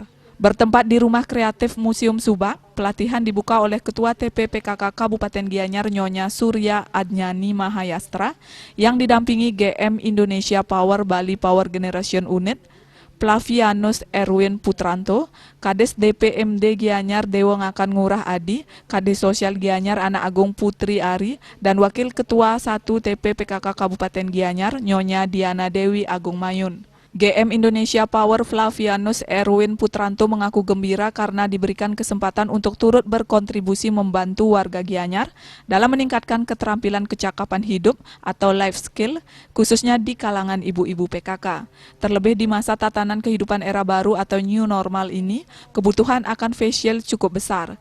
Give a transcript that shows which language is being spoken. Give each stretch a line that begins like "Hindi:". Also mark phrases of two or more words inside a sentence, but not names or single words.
Indonesian: Bertempat di Rumah Kreatif Museum Subak, pelatihan dibuka oleh Ketua TP PKK Kabupaten Gianyar Nyonya Surya Adnyani Mahayastra yang didampingi GM Indonesia Power Bali Power Generation Unit, Flavianus Erwin Putranto, Kades DPMD Gianyar Dewo Ngakan Ngurah Adi, Kades Sosial Gianyar Anak Agung Putri Ari, dan Wakil Ketua 1 TP PKK Kabupaten Gianyar Nyonya Diana Dewi Agung Mayun. GM Indonesia Power Flavianus Erwin Putranto mengaku gembira karena diberikan kesempatan untuk turut berkontribusi membantu warga Gianyar dalam meningkatkan keterampilan kecakapan hidup atau
English: life skill,
Indonesian: khususnya di kalangan ibu-ibu PKK. Terlebih di masa tatanan kehidupan era baru atau
English: new normal
Indonesian: ini, kebutuhan akan
English: face shield
Indonesian: cukup besar.